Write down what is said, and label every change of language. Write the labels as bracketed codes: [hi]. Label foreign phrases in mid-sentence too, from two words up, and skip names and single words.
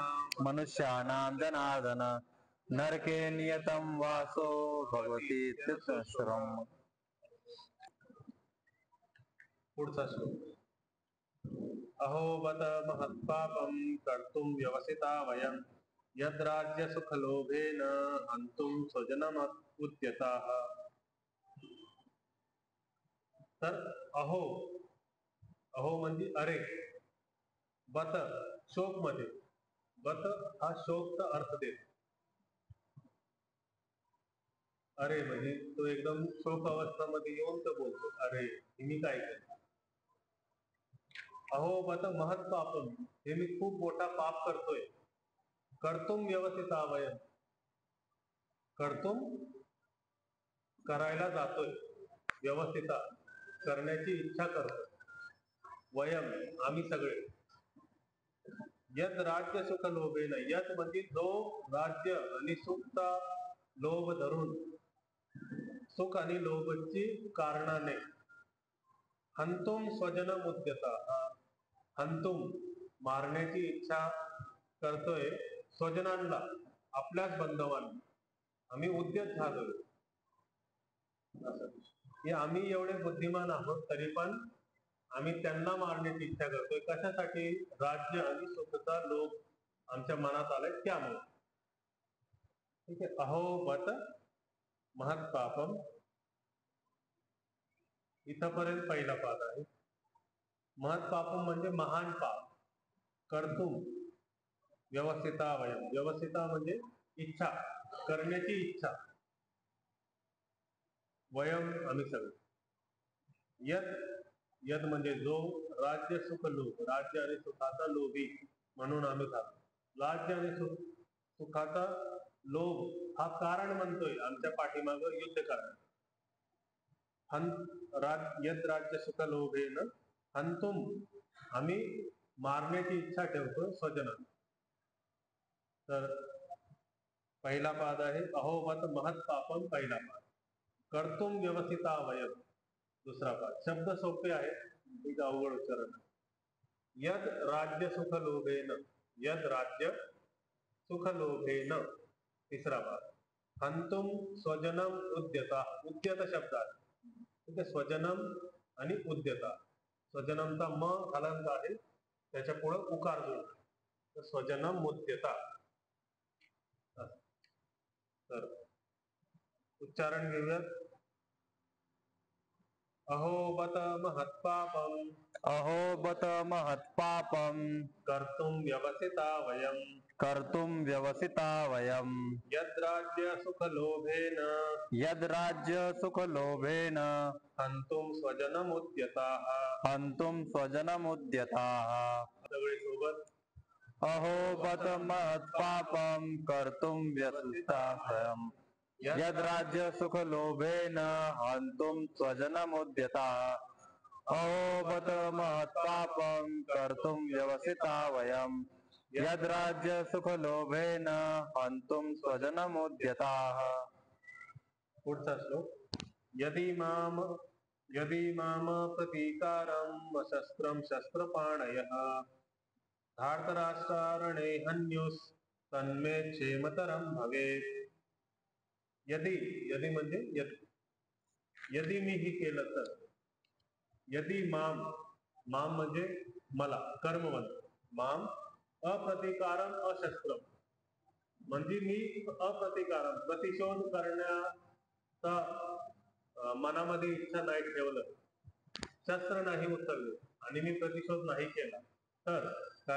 [sa] मनुष्याणां जनार्दन नरके नियतं वासो भगवती तीर्थश्रम [mr] पुढचा श्लोक [sa] अहो बत महत्पापं कर्तुं व्यवसिता वयं यद्राज्यसुखलोभेन हन्तुं स्वजनमुद्यताः [mr] तर अहो अहो म्हणजे अरे बत शोक मध्ये बत हा शोकचा अर्थ देतो अरे म्हणजे तो एकदम शोक अवस्थामध्ये येऊन तो बोलतो अरे मी काय केलं [sa] अहो बत महत् पापम [mr] हे मी खूप मोठा पाप करतोय [sa] कर्तुम व्यवस्थित आवयन [mr] कर्तुम करायला जातोय व्यवस्थित करण्याची इच्छा करतोय वयम आम्ही सगळे [sa] यद राज्य सुख लोभेन [mr] यद म्हणजे जो राज्य आणि सुखचा लोभ धरून सुख आणि लोभची कारणाने [sa] हंतुम स्वजन मुद्यता [mr] हंतुम मारण्याची इच्छा करतोय स्वजनांना आपल्याच बांधवांना आम्ही उद्यत झालोय हे आम्ही एवढे बुद्धिमान आहोत तरी पण आम्ही त्यांना मारण्याची इच्छा करतोय. कशासाठी? राज्य आणि सुखचा लोभ आमच्या मनात आलाय त्यामुळे. ठीक आहे. [sa] अहो बत महत् पापम, [mr] इथपर्यंत पहिला पाद आहे. [sa] महत् पापम [mr] म्हणजे महान पाप. [sa] कर्तुम व्यवस्थिता वयम, [mr] व्यवस्थिता म्हणजे इच्छा, करण्याची इच्छा. वयम आम्ही सगळे. यत, यत म्हणजे जो, राज्य सुख लोभ, राज्य आणि सुखाचा लोभी म्हणून आम्ही खातो. राज्य आणि सुखाचा लोभ हा कारण म्हणतोय आमच्या पाठीमागं युद्ध करा. [sa] यद राज्य सुख लोभेन हंतुम, [mr] आम्ही मारण्याची इच्छा ठेवतो स्वजन. तर पहिला पाद आहे [sa] अहोबत महत् पापम, [mr] पहिला पाद. [sa] कर्तुम व्यवस्थिता वयम, [mr] दुसरा पाद. शब्द सोपे आहेत, ठीक अवघड उच्चारण. [sa] यद राज्य सुख लोभेन, यद राज्य सुख लोभेन, [mr] तिसरा पाद. [sa] हंतुम स्वजनम उद्यता, [mr] उद्यत शब्द आहे. ठीक आहे. स्वजनम आणि उद्यता. स्वजनमचा म हलंत आहे, त्याच्या पुढे उकार जोड. [sa] स्वजनम उद्यता. [mr] तर उच्चारण घेऊयात. [sa] अहोबत महत्पापम, अहोबत महत्पापम, कर्तुम व्यवसिता वयम, कर्तुम व्यवसिता वयम. यद्राज्य सुख लोभेन, यद्राज्य सुख लोभेन, हंतुम स्वजनमुद्यताः, हंतुम स्वजनमुद्यताः. [mr] सगळे सोबत. [sa] अहोबत महत्पापम, कर्तुम व्यवसिता वयम. यद्राज्य सुख लोभेन, हंतुम स्वजनमुद्यताः. अहोबत महत्पापम, कर्तुम व्यवसिता वयम. यद्राज्य सुख लोभेन, हंतुम स्वजनमुद्यताः. [mr] पुढचा श्लोक. [sa] यदि माम प्रतीकारम शस्त्रम शस्त्रपाणयः, धार्तराष्ट्रारणे हन्युस् तन्मे क्षेमतरम भवेत्. [mr] यदि, यदि म्हणजे यदि, यदि मी ही केलं तर. यदि माम, माम म्हणजे मला, कर्मवंत. [sa] माम अप्रतिकारम अशस्त्रम, [mr] म्हणजे मी अप्रतिकारम, प्रतिशोध करण्याचा मनामध्ये इच्छा नाही ठेवलं, शस्त्र नाही उचलले आणि मी प्रतिशोध नाही केला तर काय?